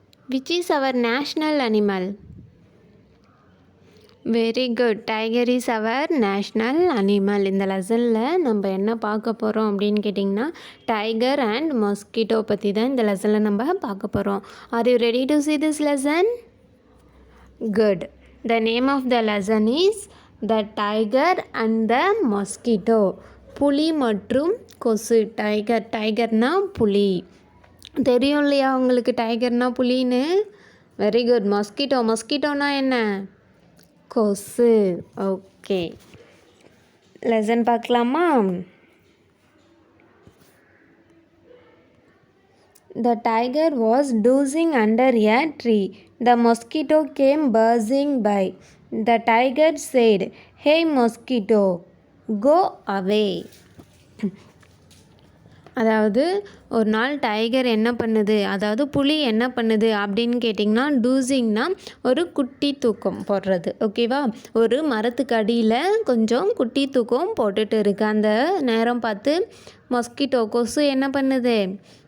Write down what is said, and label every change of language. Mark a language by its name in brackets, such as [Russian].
[English] Which is our national animal? Very good. Tiger is our national animal. [Tamil] இந்த லெசனில் நம்ம என்ன பார்க்க போகிறோம் அப்படின்னு கேட்டிங்கன்னா, டைகர் அண்ட் மஸ்கிட்டோ பற்றி தான் இந்த லெசனில் நம்ம பார்க்க போகிறோம். Are you ready to [English] see this lesson? Good. The name of the lesson is The Tiger and the Mosquito. [Tamil] புலி மற்றும் கொசு. டைகர்னா புலி. தெரியும் இல்லையா உங்களுக்கு டைகர்னா புலின்னு? Very good. மஸ்கிட்டோனா என்ன? கொசு. ஓகே, லெசன் பார்க்கலாமா? [English] The tiger was dozing under a tree. The mosquito came buzzing by. The tiger said, "Hey mosquito, go away." [Tamil] அதாவது ஒரு நாள் டைகர் என்ன பண்ணுது, அதாவது புலி என்ன பண்ணுது அப்படின்னு கேட்டிங்கன்னா, டூசிங்னா ஒரு குட்டி தூக்கம் போடுறது. ஓகேவா? ஒரு மரத்துக்கு அடியில் கொஞ்சம் குட்டி தூக்கம் போட்டுட்டு இருக்கு. அந்த நேரம் பார்த்து மஸ்கிட்டோ கொசு என்ன பண்ணுது?